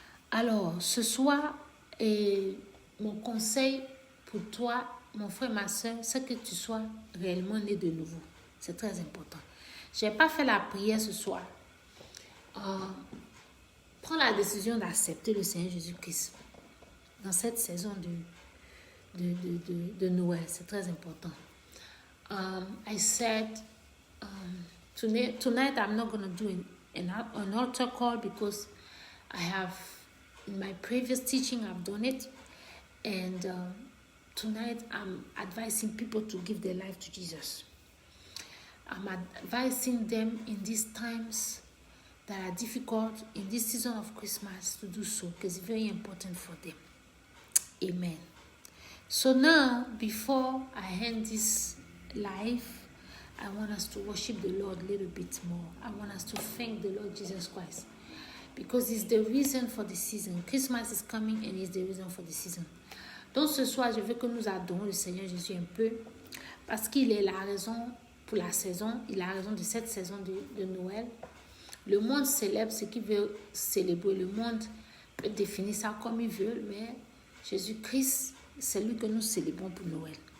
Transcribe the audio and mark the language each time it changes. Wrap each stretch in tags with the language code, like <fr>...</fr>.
<fr>Alors, ce soir, mon conseil pour toi, mon frère, ma soeur, c'est que tu sois réellement né de nouveau. C'est très important. Je n'ai pas fait la prière ce soir. Prends la décision d'accepter le Seigneur Jésus-Christ dans cette saison de Noël. C'est très important.</fr> <en>I said, tonight I'm not going to do an altar call because I have, in my previous teaching, I've done it. And tonight I'm advising people to give their life to Jesus. I'm advising them in these times that are difficult, in this season of Christmas, to do so because it's very important for them. Amen. So now, before I end this live, I want us to worship the Lord a little bit more. I want us to thank the Lord Jesus Christ because it's the reason for the season. Christmas is coming and it's the reason for the season.</en> <fr>Donc ce soir, je veux que nous adorons le Seigneur Jésus un peu parce qu'il est la raison pour la saison. Il est la raison de cette saison de Noël. Le monde célèbre ce qu'il veut célébrer. Le monde peut définir ça comme il veut, mais Jésus-Christ, c'est lui que nous célébrons pour Noël.</fr>